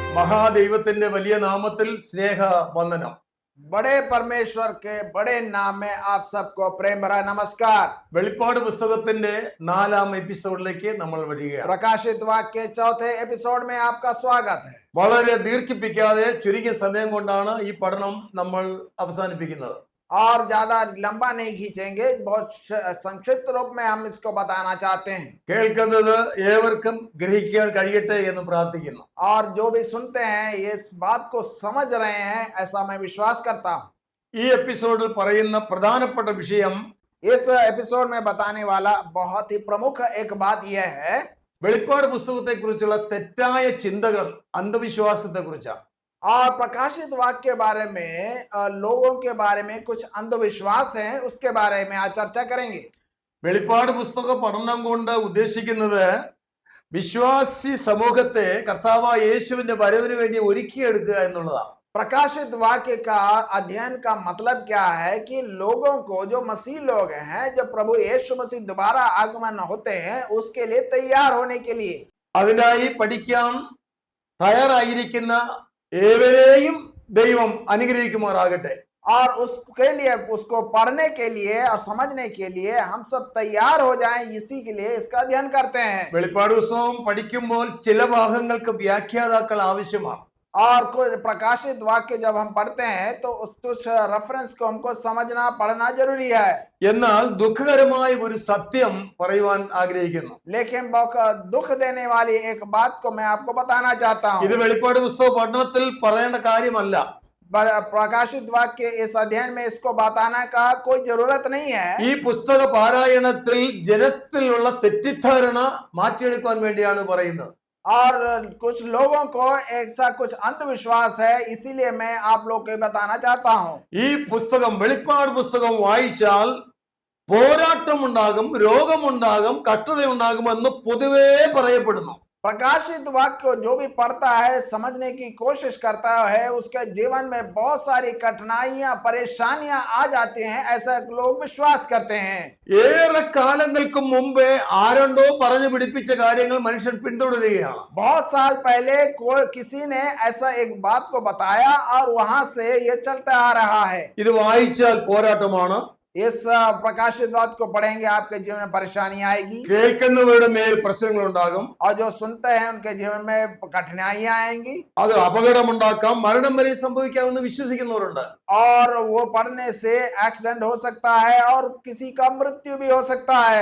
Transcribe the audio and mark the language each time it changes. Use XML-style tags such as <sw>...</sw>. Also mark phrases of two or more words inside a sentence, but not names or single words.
<ml>മഹാദൈവത്തിന്റെ വലിയ നാമത്തിൽ സ്നേഹ വന്ദനം.</ml> <hi>बड़े परमेश्वर के बड़े नाम में आप सबको प्रेम भरा नमस्कार।</hi> <ml>വെളിപ്പാട് പുസ്തകത്തിന്റെ 4ാം എപ്പിസോഡിലേക്ക് നമ്മൾ വരികയാണ്.</ml> <hi>प्रकाशित वाक्य के चौथे एपिसोड में आपका स्वागत है।</hi> <ml>വളരെ ദീർഘിപ്പിക്കാതെ ചുരുങ്ങിയ സമയം കൊണ്ടാണ് ഈ പഠനം നമ്മൾ അവസാനിപ്പിക്കുന്നത്.</ml> <hi>और ज्यादा लंबा नहीं खींचेंगे, बहुत संक्षिप्त रूप में हम इसको बताना चाहते हैं।</hi> <ml>കേൾക്കുന്നത് ഏവർക്കും ഗ്രഹിക്കാൻ കഴിയട്ടെ എന്ന് പ്രാർത്ഥിക്കുന്നു.</ml> <hi>और जो भी सुनते हैं इस बात को समझ रहे हैं, ऐसा मैं विश्वास करता हूँ।</hi> <ml>ഈ എപ്പിസോഡിൽ പറയുന്ന പ്രധാനപ്പെട്ട വിഷയം,</ml> <hi>इस एपिसोड में बताने वाला बहुत ही प्रमुख एक बात यह है,</hi> <ml>വെളിപ്പാട് പുസ്തകത്തെ കുറിച്ചുള്ള തെറ്റായ ചിന്തകൾ, അന്ധവിശ്വാസത്തെ കുറിച്ചാണ്.</ml> <hi>और प्रकाशित वाक्य के बारे में लोगों के बारे में कुछ अंधविश्वास हैं, उसके बारे में आज चर्चा करेंगे।</hi> <ml>വെളിപ്പാട് പുസ്തക പഠനം കൊണ്ട് ഉദ്ദേശിക്കുന്നത് വിശ്വാസി സമൂഹത്തെ കർത്താവായ യേശുവിന്റെ വരവിന് വേണ്ടി ഒരുക്കിയെടുക്കുക എന്നുള്ളതാണ്.</ml> <hi>प्रकाशित वाक्य का अध्ययन का मतलब क्या है कि लोगों को, जो मसीह लोग हैं, जब प्रभु यीशु मसीह दोबारा आगमन होते हैं, उसके लिए तैयार होने के लिए,</hi> <ml>അതിനായി പഠിക്കാൻ തയ്യാറായിരിക്കുന്ന ഏവരെയും ദൈവം അനുഗ്രഹിക്കുമാറാകട്ടെ.</ml> <hi>और उसके लिए, उसको पढ़ने के लिए और समझने के लिए हम सब तैयार हो जाएं, इसी के लिए इसका अध्ययन करते हैं।</hi> <ml>വെളിപ്പാട് പുസ്തകം പഠിക്കുമ്പോൾ ചില ഭാഗങ്ങൾക്ക് വ്യാഖ്യാതാക്കൾ ആവശ്യമാണ്.</ml> <hi>और कुछ प्रकाशित वाक्य जब हम पढ़ते हैं तो उस कुछ रेफरेंस को हमको समझना पढ़ना जरूरी है।</hi> <ml>എന്നാൽ ദുഃഖകരമായ ഒരു സത്യം പറയുവാൻ ആഗ്രഹിക്കുന്നു.</ml> <hi>लेकिन बहुत दुख देने वाली एक बात को मैं आपको बताना चाहता हूँ।</hi> <ml>ഇത് വെളിപ്പാട് പുസ്തക പഠനത്തിൽ പറയേണ്ട കാര്യമല്ല.</ml> <hi>प्रकाशित वाक्य इस अध्ययन में इसको बताना का कोई जरूरत नहीं है।</hi> <ml>ഈ പുസ്തക പാരായണത്തിൽ ജനത്തിലുള്ള തെറ്റിദ്ധാരണ മാറ്റിയെടുക്കാൻ വേണ്ടിയാണ് പറയുന്നത്.</ml> <hi>और कुछ लोगों को ऐसा कुछ अंधविश्वास है, इसीलिए मैं आप लोग को बताना चाहता हूँ।</hi> <ml>ഈ പുസ്തകം, വെളിപ്പാട് പുസ്തകം വായിച്ചാൽ പോരാട്ടമുണ്ടാകും, രോഗമുണ്ടാകും, കഷ്ടതയുണ്ടാകും എന്ന് പൊതുവേ പറയപ്പെടുന്നു.</ml> <hi>प्रकाशित वाक्य को जो भी पढ़ता है, समझने की कोशिश करता है, उसके जीवन में बहुत सारी कठिनाइयां, परेशानियां आ जाती हैं, ऐसा लोग विश्वास करते हैं।</hi> <ml>ഏറെ കാലങ്ങൾക്ക് മുമ്പേ ആരണ്ടോ പറഞ്ഞു പിടിപ്പിച്ച കാര്യങ്ങൾ മനുഷ്യൻ പിന്തുടരുകയാണ്.</ml> <hi>बहुत साल पहले कोई किसी ने ऐसा एक बात को बताया और वहां से ये चलता आ रहा है।</hi> <ml>ഇത് വായിച്ചാൽ പോരാട്ടമാണ്,</ml> <hi>इस प्रकाशित वाक्य को पढ़ेंगे आपके जीवन में परेशानी आएगी,</hi> <ml>കേൾക്കുന്നവരുടെ മേൽ പ്രശ്നങ്ങൾ ഉണ്ടാകും,</ml> <hi>और जो सुनते हैं उनके जीवन में कठिनाइयां आएंगी,</hi> <ml>അത് അപകടമുണ്ടാക്കാം, മരണം വരെ സംഭവിക്കാമെന്ന് വിശ്വസിക്കുന്നവരുണ്ട്.</ml> <hi>और वो पढ़ने से एक्सीडेंट हो सकता है और किसी का मृत्यु भी हो सकता है।</hi>